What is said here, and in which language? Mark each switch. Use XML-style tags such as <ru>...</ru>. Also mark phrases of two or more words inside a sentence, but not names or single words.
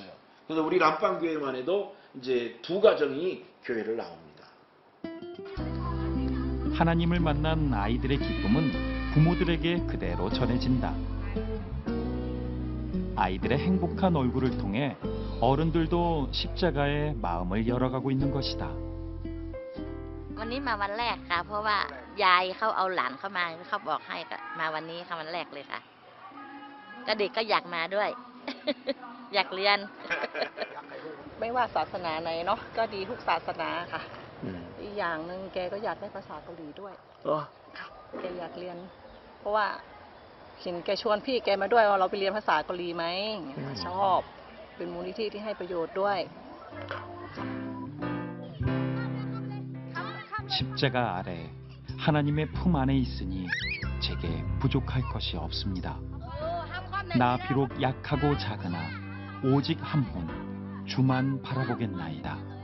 <ko>그래서 우리 람빵교회만 해도 이제 2가정이 교회를 나옵니다. 하나님을 만난 아이들의 기쁨은 부모들에게 그대로 전해진다. 아이들의 행복한 얼굴을 통해 어른들도 십자가의 마음을 열어가고 있는 것이다.</ko> <th>วันนี้มาวันแรกค่ะเพราะว่ายายเขาเอาหลานเข้ามาเขาบอกให้ก็มาวันนี้ค่ะวันแรกเลยค่ะก็เด็กก็อยากมาด้วย อยากเรียน ไม่ว่าศาสนาไหนเนาะก็ดีทุกศาสนาค่ะอีกอย่างหนึ่งแกก็อยากได้ภาษาเกาหลีด้วยค่ะแกอยากเรียน เพราะว่าเห็นแกชวนพี่แกมาด้วยว่าเราไปเรียนภาษาเกาหลีไหมชอบเป็นมูลนิธิที่ให้ประโยชน์ด้วย</th> <ko>십자가 아래 하나님의 품 안에 있으니 제게 부족할 것이 없습니다. 나 비록 약하고 작으나 오직 한 분 주만 바라보겠나이다.</ko>